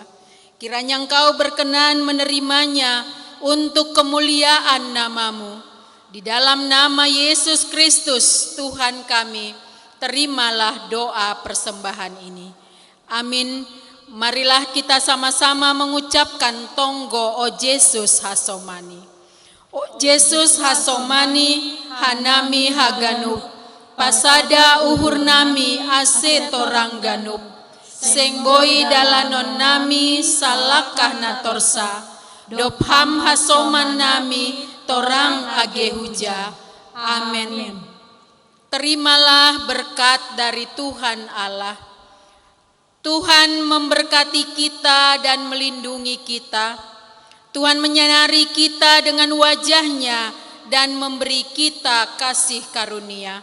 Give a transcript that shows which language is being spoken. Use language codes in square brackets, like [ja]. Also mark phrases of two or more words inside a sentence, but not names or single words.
[id] Kiranya Engkau berkenan menerimanya untuk kemuliaan nama-Mu. Di dalam nama Yesus Kristus Tuhan kami, terimalah doa persembahan ini. Amin. Marilah kita sama-sama mengucapkan tonggo O Yesus Hasomani. [bts] O Yesus Hasomani, hanami haganup, pasada uhur nami ase torang ganup, sengboi dalanon nami salakah natorsa, dopham hasoman nami torang agehuja. [id] Amin. Terimalah berkat dari Tuhan Allah. Tuhan memberkati kita dan melindungi kita. Tuhan menyinari kita dengan wajah-Nya dan memberi kita kasih karunia.